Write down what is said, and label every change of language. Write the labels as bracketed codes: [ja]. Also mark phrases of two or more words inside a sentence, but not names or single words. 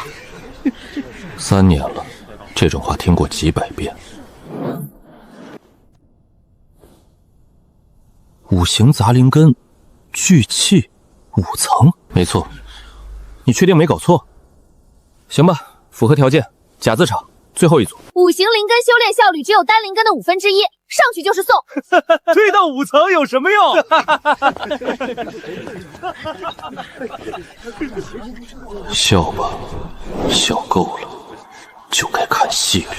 [zh] 3 年了，這種話聽過幾百遍。5行雜靈根，聚氣5層，沒錯。你確定沒搞錯？行吧，符合条件，甲字场最后一组。五行灵根修炼效率只有单灵根的1/5，上去就是送。推到5层有什么用？笑吧，笑够了，就该看戏了。